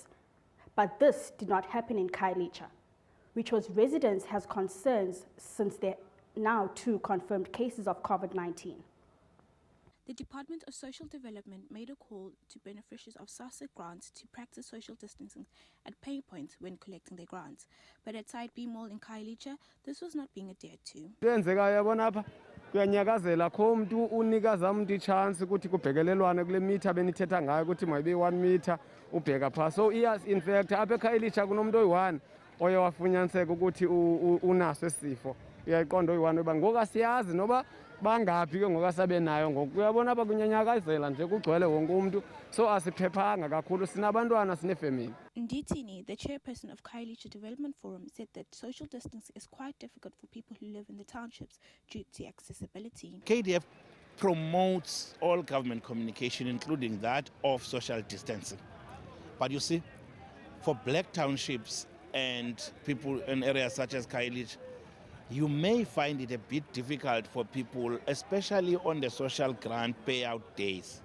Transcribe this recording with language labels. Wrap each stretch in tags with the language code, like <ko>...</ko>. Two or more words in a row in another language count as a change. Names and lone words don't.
<en>But this did not happen in Khayelitsha, which was residents has concerns since there are now 2 confirmed cases of COVID-19. The Department of Social Development made a call to beneficiaries of SASSA grants to practice social distancing at pay points when collecting their grants. But at Side B Mall in Khayelitsha, this was not being adhered to.</en> <xh>Kuyanyakazela kho umuntu unikaza umuntu ichance ukuthi kubhekelelwane kule meter benithetha ngayo ukuthi mayibe 1 meter ubheka pha.</xh> <en>So yes, in fact</en> <xh>apha eKhayelitsha kunomuntu oyi1 oye wafunyaniseka ukuthi unaso esifo. Uyayiqonda oyi1 oba ngoku asiyazi noba bangaphi ke ngokasabe nayo ngoku uyabona apha kunyanyakazela nje kugcwele wonke umuntu, so asiphephanga kakhulu sinabantwana sinefamily. Nditini,</xh> <en>the chairperson of Khayelitsha Development Forum, said that social distancing is quite difficult for people who live in the townships due to accessibility. KDF promotes all government communication, including that of social distancing. But you see, for black townships and people in areas such as Khayelitsha, you may find it a bit difficult for people, especially on the social grant payout days.</en>